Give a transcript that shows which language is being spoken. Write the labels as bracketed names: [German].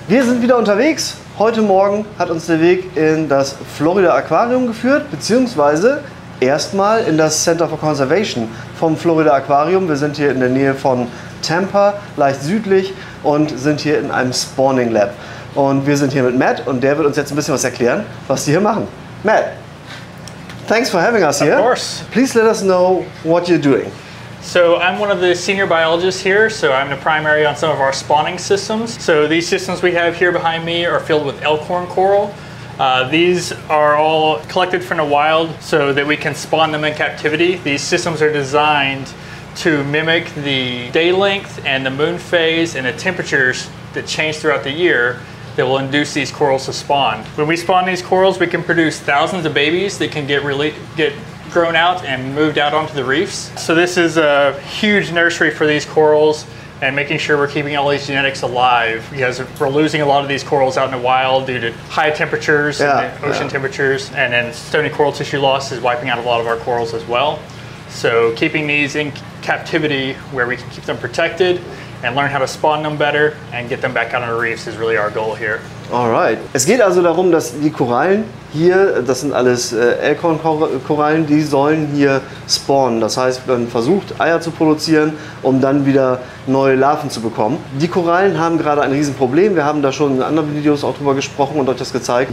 [German] Wir sind wieder unterwegs. Heute Morgen hat uns der Weg in das Florida Aquarium geführt, beziehungsweise erstmal in das Center for Conservation vom Florida Aquarium. Wir sind hier in der Nähe von Tampa, leicht südlich, und sind hier in einem Spawning Lab. Und wir sind hier mit Matt und der wird uns jetzt ein bisschen was erklären, was die hier machen. [English] Matt, thanks for having us here. Of course. Please let us know what you're doing. So I'm one of the senior biologists here, so I'm the primary on some of our spawning systems. So these systems we have here behind me are filled with elkhorn coral. These are all collected from the wild so that we can spawn them in captivity. These systems are designed to mimic the day length and the moon phase and the temperatures that change throughout the year that will induce these corals to spawn. When we spawn these corals, we can produce thousands of babies that can get grown out and moved out onto the reefs. So this is a huge nursery for these corals and making sure we're keeping all these genetics alive, because we're losing a lot of these corals out in the wild due to high temperatures and ocean temperatures, and then stony coral tissue loss is wiping out a lot of our corals as well. So keeping these in captivity where we can keep them protected and learn how to spawn them better and get them back out on the reefs is really our goal here. Alright. [German] Es geht also darum, dass die Korallen hier, das sind alles Elchhornkorallen, die sollen hier spawnen. Das heißt, man versucht Eier zu produzieren, um dann wieder neue Larven zu bekommen. Die Korallen haben gerade ein Riesenproblem. Wir haben da schon in anderen Videos auch drüber gesprochen und euch das gezeigt.